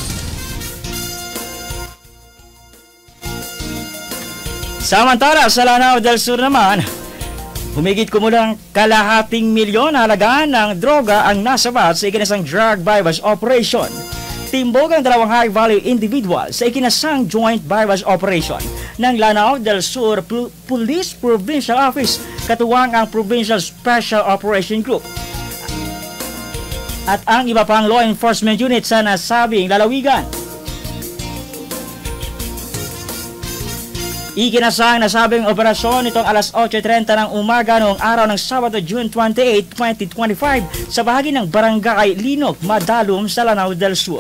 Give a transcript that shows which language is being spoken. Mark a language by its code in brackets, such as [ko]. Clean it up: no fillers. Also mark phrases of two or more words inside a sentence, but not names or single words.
[tl] Samantala sa Lanao del Sur naman, humigit kumulang kalahating milyon halaga ng droga ang nasabat sa ikinasang [en] drug bypass operation. [tl] Timbog ang dalawang [en] high-value individual [tl] sa ikinasang [en] joint bypass operation [tl] ng Lanao del Sur Police Provincial Office katuwang ang Provincial Special Operation Group at ang iba pang [en] law enforcement unit [tl] sa nasabing lalawigan. Ikinasang nasabing operasyon nitong alas 8:30 ng umaga noong araw ng Sabado, June 28, 2025 sa bahagi ng Barangay Linog, Madalum sa Lanao del Sur.